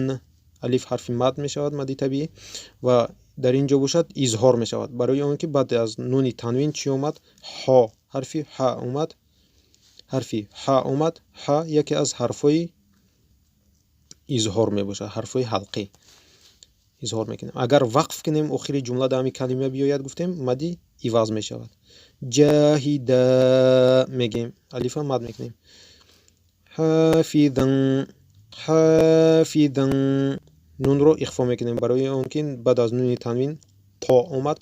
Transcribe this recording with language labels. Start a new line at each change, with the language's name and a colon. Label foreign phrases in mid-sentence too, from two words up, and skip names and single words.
Tajik: алиф ҳарфи мад мешавад, мади табиӣ, ва дар ин ҷо бошад изҳор мешавад. барои он ки баъд аз нуни танвин чӣ омад? ҳо. ҳарфи ҳа омад. ҳарфи ҳа омад. ҳа яке аз ҳарфҳои изҳор мебошад, ҳарфҳои ҳалқӣ. Изҳор мекунем. Агар вақф кунем охири ҷумла дар ҳамин калима биёяд гуфтем мадӣ иваз мешавад. Ҷоҳидо мегем алиф мад мекунем. Ҳофизо ҳофизо нунро ихфо мекунем барои он ки баъд аз нуни танвин то омад.